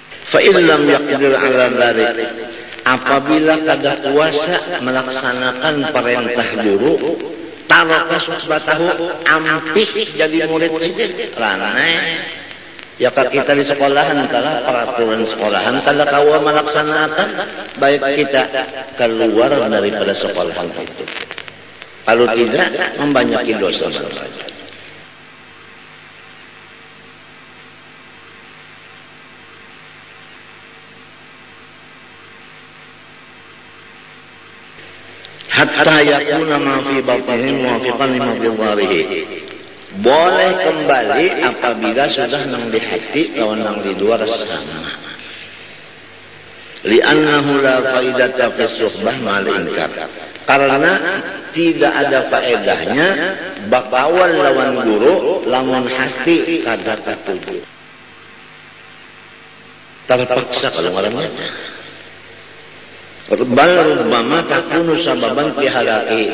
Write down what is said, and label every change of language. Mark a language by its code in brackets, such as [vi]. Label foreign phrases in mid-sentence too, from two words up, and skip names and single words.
[ar] فإن لم يقدر على ذلك, [bjn] apabila kada kuasa melaksanakan perintah guru, [ar] ترك صحبته, [bjn] ampih jadi murid sidin ranai. Ya kita di sekolahan kalah peraturan sekolahan kada kawa melaksanakan, baik kita keluar daripada sekolahan itu. Kalau tidak, membanyaki dosa. [ar] حتى يكون ما في بطنه موافقا لما في ظاهره. [bjn] Boleh kembali apabila sudah nang di hati lawan nang di luar sama. [ar] لأنه لا فائدة في الصحبة مع الإنكار. [bjn] Karena tidak ada faedahnya bakawan lawan guru lamun hati kada katuju. Terpaksa kalau orangnya. [ar] بل ربما تكون سببا في هلاكه.